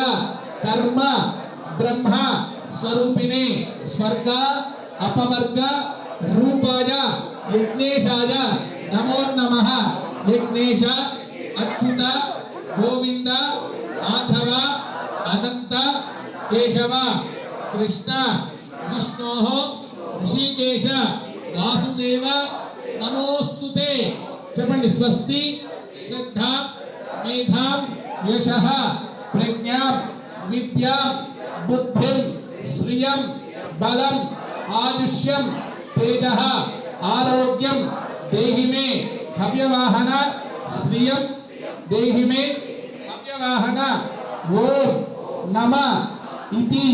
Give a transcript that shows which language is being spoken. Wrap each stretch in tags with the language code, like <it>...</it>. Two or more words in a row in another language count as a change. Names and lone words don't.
<sa>कर्म ब्रह्म स्वरूपिणे स्वर्ग अपवर्ग रूपाय यज्ञेशाय नमो नमः यज्ञेश अच्युत गोविंद माधव अनंत केशव कृष्ण विष्णोः ऋषिकेश వాసుదేవ నమోస్తుతే.</sa> <te>చెప్పండి.</te> <sa>స్వస్తి శ్రద్ధ మేధాం యశః ప్రజ్ఞాం విద్యాం బుద్ధిం శ్రియం బలం ఆయుష్యం తేజః ఆరోగ్యం దేహి మే హవ్యవాహన శ్రియం దేహి మే హవ్యవాహన ఓం నమ ఇతి.</sa>